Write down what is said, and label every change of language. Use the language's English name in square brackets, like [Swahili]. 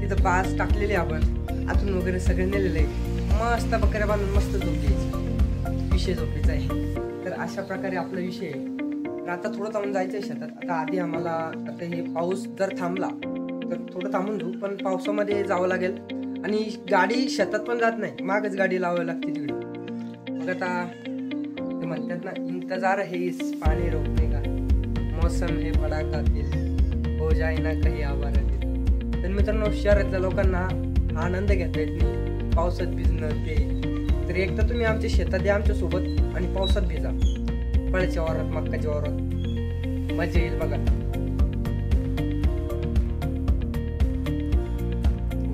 [Marathi] तिथं बास टाकलेले आपण आतून वगैरे सगळे नेलेले आहे, मस्त बकऱ्या बांधून मस्त झोप घ्यायची, विषय झोपेचा आहे। तर अशा प्रकारे आपला विषय आहे। तर आता थोडं थांबून जायचं आहे शेतात। आता आधी आम्हाला आता हे पाऊस जर थांबला तर थोडं थांबून जाऊ, पण पावसामध्ये जावं लागेल आणि गाडी शेतात पण जात नाही, मागच गाडी लावावी लागते तिकडे। मग आता म्हणतात ना, [Hindi] इंतजार है इस पानी रोकने का, मौसम है बड़ा कातिल, हो जाए ना कहीं आवारा दिल। [Marathi] तर मित्रांनो शहरातल्या लोकांना हा आनंद घेता येत नाही, पावसात भिजणं ते। तर एकदा तुम्ही आमच्या शेतात या आमच्या सोबत आणि पावसात भिजा, फळाच्या वावरात, मक्काच्या वावरात, मजा येईल बघा।